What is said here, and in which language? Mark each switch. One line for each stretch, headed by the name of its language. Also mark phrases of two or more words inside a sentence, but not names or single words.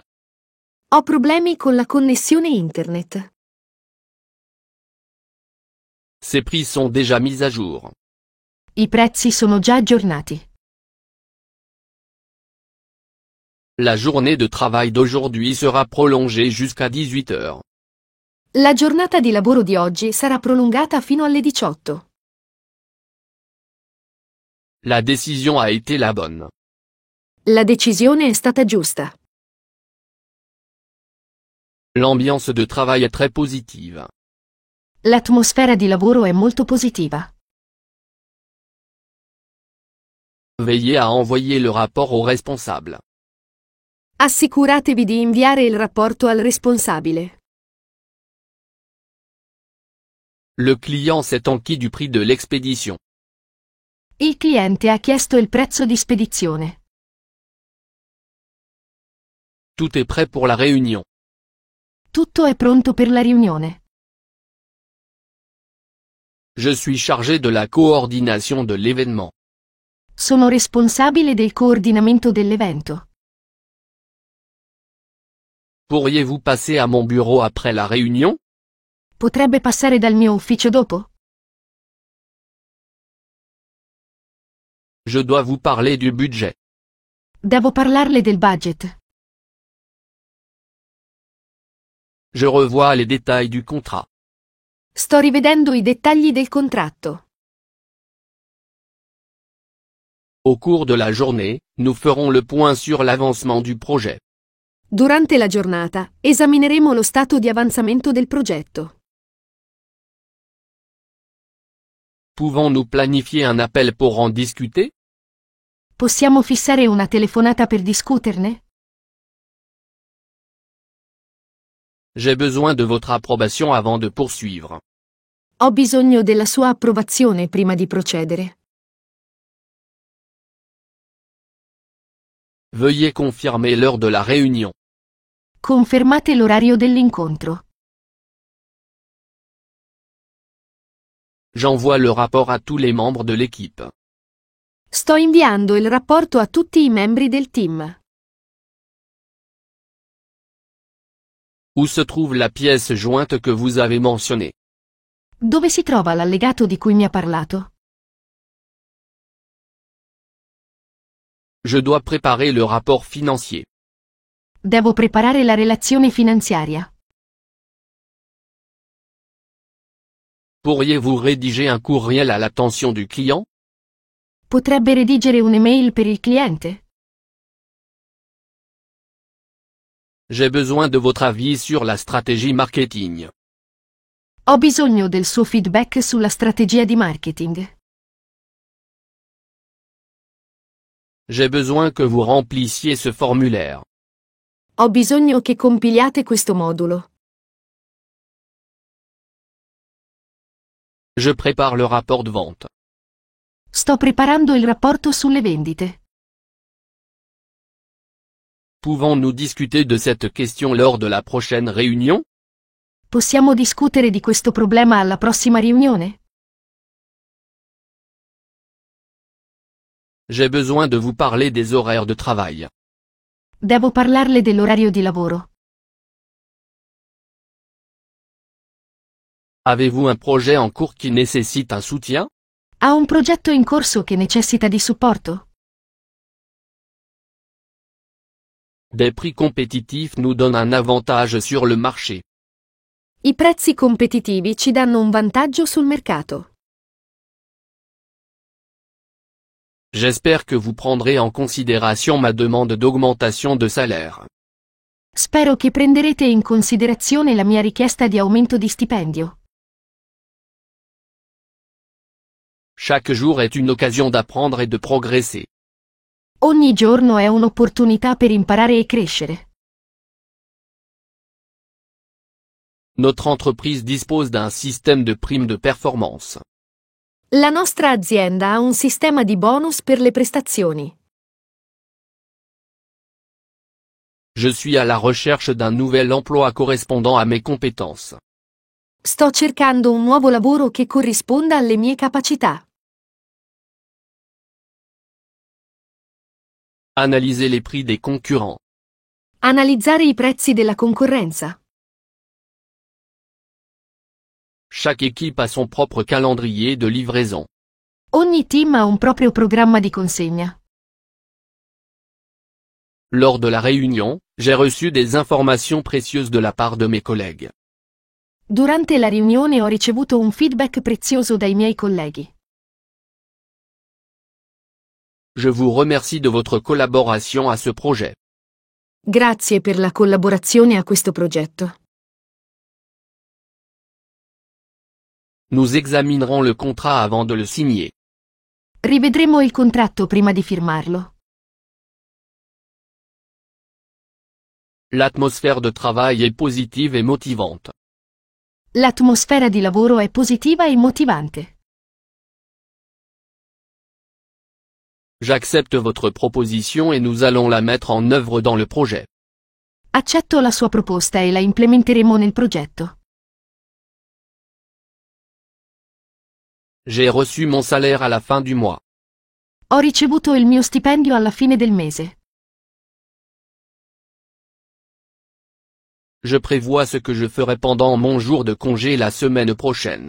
Italian: Ho problemi con la connessione internet.
French: Ces prix sont déjà mis à jour.
Italian: I prezzi sono già aggiornati.
French: La journée de travail d'aujourd'hui sera prolongée jusqu'à 18 heures.
Italian: La giornata di lavoro di oggi sarà prolungata fino alle 18.
French: La décision a été la bonne.
Italian: La decisione è stata giusta.
French: L'ambiance de travail est très positive.
Italian: L'atmosfera di lavoro è molto positiva.
French: Veillez à envoyer le rapport au responsable.
Italian: Assicuratevi di inviare il rapporto al responsabile.
French: Le client s'est enquis du prix de l'expédition.
Italian: Il cliente ha chiesto il prezzo di spedizione.
French: Tout est prêt pour la réunion.
Italian: Tutto è pronto per la riunione.
French: Je suis chargé de la coordination de l'événement.
Italian: Sono responsabile del coordinamento dell'evento.
French: Pourriez-vous passer à mon bureau après la réunion?
Italian: Potrebbe passare dal mio ufficio dopo?
French: Je dois vous parler du budget.
Italian: Devo parlarle del budget.
French: Je revois les détails du contrat.
Italian: Sto rivedendo i dettagli del contratto.
French: Au cours de la journée, nous ferons le point sur l'avancement du projet.
Italian: Durante la giornata, esamineremo lo stato di avanzamento del progetto.
French: Pouvons-nous planifier un appel pour en discuter?
Italian: Possiamo fissare una telefonata per discuterne?
French: J'ai besoin de votre approbation avant de poursuivre.
Italian: Ho bisogno della sua approvazione prima di procedere.
French: Veuillez confirmer l'heure de la réunion.
Italian: Confermate l'orario dell'incontro.
French: J'envoie le rapport à tous les membres de l'équipe.
Italian: Sto inviando il rapporto a tutti i membri del team.
French: Où se trouve la pièce jointe que vous avez mentionnée?
Italian: Dove si trova l'allegato di cui mi ha parlato?
French: Je dois préparer le rapport financier.
Italian: Devo preparare la relazione finanziaria.
French: Pourriez-vous rédiger un courriel à l'attention du client?
Italian: Potrebbe redigere un'email per il cliente?
French: J'ai besoin de votre avis sur la stratégie marketing.
Italian: Ho bisogno del suo feedback sulla strategia di marketing.
French: J'ai besoin que vous remplissiez ce formulaire.
Italian: Ho bisogno che compiliate questo modulo.
French: Je prépare le rapport de vente.
Italian: Sto preparando il rapporto sulle vendite.
French: Pouvons-nous discuter de cette question lors de la prochaine réunion?
Italian: Possiamo discutere di questo problema alla prossima riunione?
French: J'ai besoin de vous parler des horaires de travail.
Italian: Devo parlarle dell'orario di lavoro.
French: Avez-vous un projet en cours qui nécessite un soutien?
Italian: Ha un progetto in corso che necessita di supporto?
French: Des prix compétitifs nous donnent un avantage sur le marché.
Italian: I prezzi competitivi ci danno un vantaggio sul mercato.
French: J'espère que vous prendrez en considération ma demande d'augmentation de salaire.
Italian: Spero che prenderete in considerazione la mia richiesta di aumento di stipendio.
French: Chaque jour est une occasion d'apprendre et de progresser.
Italian: Ogni giorno è un'opportunità per imparare e crescere.
French: Notre entreprise dispose d'un système de primes de performance.
Italian: La nostra azienda ha un sistema di bonus per le prestazioni.
French: Je suis à la recherche d'un nouvel emploi correspondant à mes compétences.
Italian: Sto cercando un nuovo lavoro che corrisponda alle mie capacità.
French: Analysez les prix des concurrents.
Italian: Analizzare i prezzi della concorrenza.
French: Chaque équipe a son propre calendrier de livraison.
Italian: Ogni team ha un proprio programma di consegna.
French: Lors de la réunion, j'ai reçu des informations précieuses de la part de mes collègues.
Italian: Durante la riunione ho ricevuto un feedback prezioso dai miei colleghi.
French: Je vous remercie de votre collaboration à ce projet.
Italian: Grazie per la collaborazione a questo progetto.
French: Nous examinerons le contrat avant de le signer.
Italian: Rivedremo il contratto prima di firmarlo.
French: L'atmosphère de travail est positive et motivante.
Italian: L'atmosfera di lavoro è positiva e motivante.
French: J'accepte votre proposition et nous allons la mettre en œuvre dans le projet.
Italian: Accetto la sua proposta e la implementeremo nel progetto.
French: J'ai reçu mon salaire à la fin du mois.
Italian: Ho ricevuto il mio stipendio alla fine del mese.
French: Je prévois ce que je ferai pendant mon jour de congé la semaine prochaine.